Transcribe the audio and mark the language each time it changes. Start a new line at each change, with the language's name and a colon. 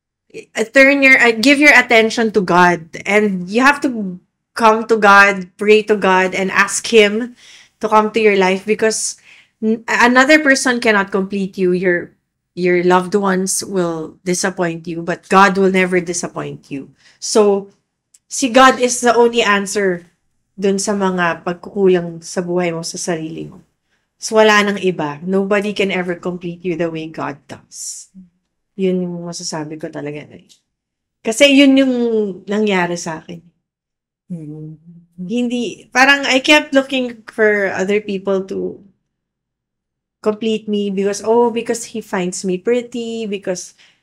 English: Give your attention to God, and you have to come to God, pray to God, and ask Him to come to your life, because another person cannot complete you. Your loved ones will disappoint you, but God will never disappoint you.
Filipino: So, si God is the only answer dun sa mga pagkukulang sa buhay mo, sa sarili mo. So, wala nang iba.
English: Nobody can ever complete you the way God does.
Filipino: Yun yung masasabi ko talaga Kasi yun yung nangyari sa akin. Hindi, parang
English: I kept looking for other people to complete me because he finds me pretty, because